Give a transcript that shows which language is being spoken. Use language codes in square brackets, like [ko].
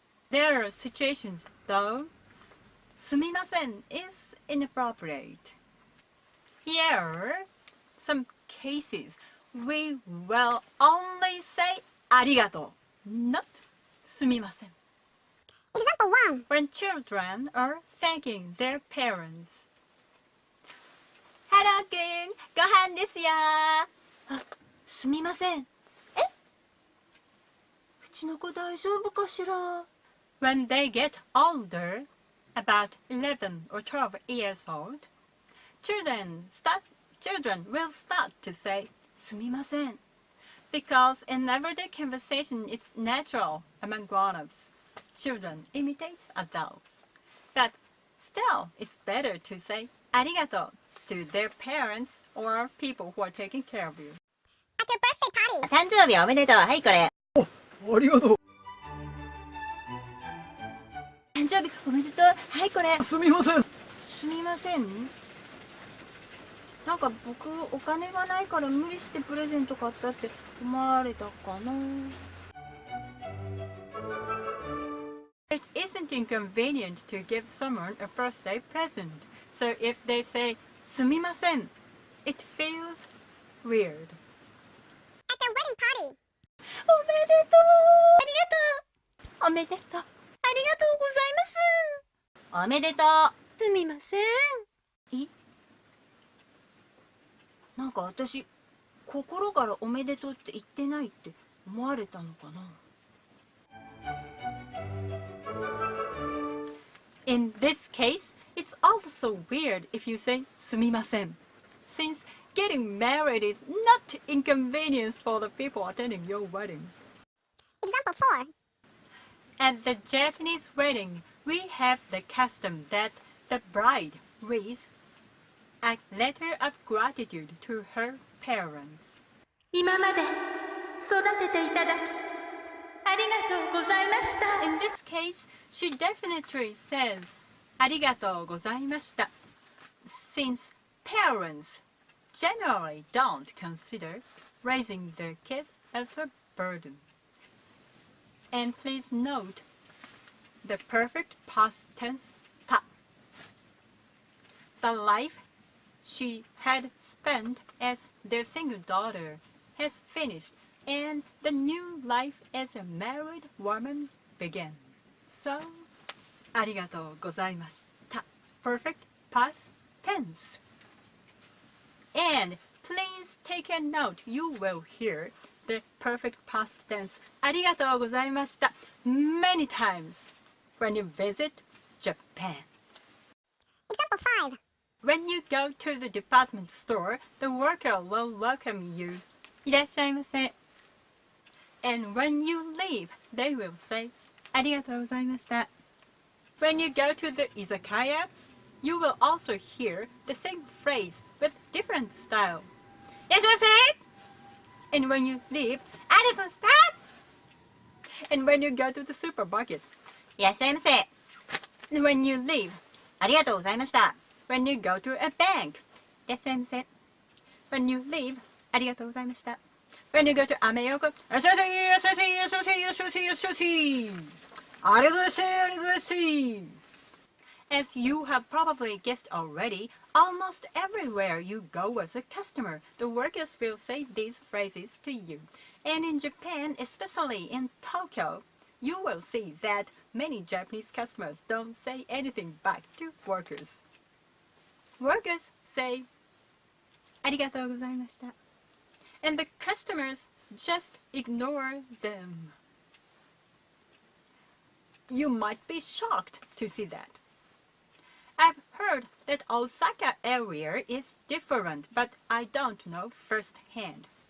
[en] There are situations, though, sumimasen is inappropriate. Here are some cases we will only say arigato, not sumimasen. Example 1. When children are thanking their parents. [ja] ハローくん、ご飯ですよ。あ、すみません。え？うちの子大丈夫かしら? [en] When they get older, about 11 or 12 years old, children will start to say [ja] すみません [en] because in everyday conversation it's natural among grown-ups. Children imitate adults. But still, it's better to say [ja] ありがとう [en] to their parents or people who are taking care of you. At your birthday party. [ja] 誕生日おめでとう。はい、これ。ありがとう。誕生日おめでとう。はい、これ。すみません。すみません。なんか僕お金がないから無理してプレゼント買ったって思われたかな。 [en] It isn't inconvenient to give someone a birthday present. So if they say [ja] すみません, [en] it feels weird. At their wedding party. [ja] おめでとう。ありがとう。おめでとう。ありがとうございます。おめでとう。すみません。なんか私心からおめでとうって言ってないって思われたのかな。 [en] In this case, it's also weird if you say [ja] すみません, [en] since getting married is not inconvenience for the people attending your wedding. Example 4. At the Japanese wedding, we have the custom that the bride reads a letter of gratitude to her parents. [ja] 今まで育てていただきありがとうございました. [en] In this case, she definitely says [ja] ありがとうございました, [en] since Parents generally don't consider raising their kids as a burden. And please note the perfect past tense ta. The life she had spent as their single daughter has finished, and the new life as a married woman began. So, [ja] ありがとうございました。 [en] Perfect past tense. And please take a note. You will hear the perfect past tense [ja] ありがとうございました [en] many times when you visit Japan. Example 5. When you go to the department store, the worker will welcome you. [ja] いらっしゃいませ. [en] And when you leave, they will say [ja] ありがとうございました. [en] When you go to the izakaya, you will also hear the same phrase with different style. [ja] いらっしゃいませ. [en] And when you leave, [ja] ありがとうございました. [en] And when you go to the supermarket, [ja] いらっしゃいませ。 [en] and when you leave, [ja] ありがとうございました。 [en] when you go to a bank, [ja] いらっしゃいませ. [en] When you leave, [ja] ありがとうございました. [en] When you go to [ja] アメ横、いらっしゃいませ、いらっしゃいませ、いらっしゃいませ、 [en] いらっしゃいませ、いらっしゃいませ。 [ja] ありがとうございました、ありがとうございました。 [en] As you have probably guessed already, almost everywhere you go as a customer, the workers will say these phrases to you. And in Japan, especially in Tokyo, you will see that many Japanese customers don't say anything back to workers. Workers say, [ja] ありがとうございました. [en] And the customers just ignore them. You might be shocked to see that. I've heard that Osaka area is different, but I don't know firsthand.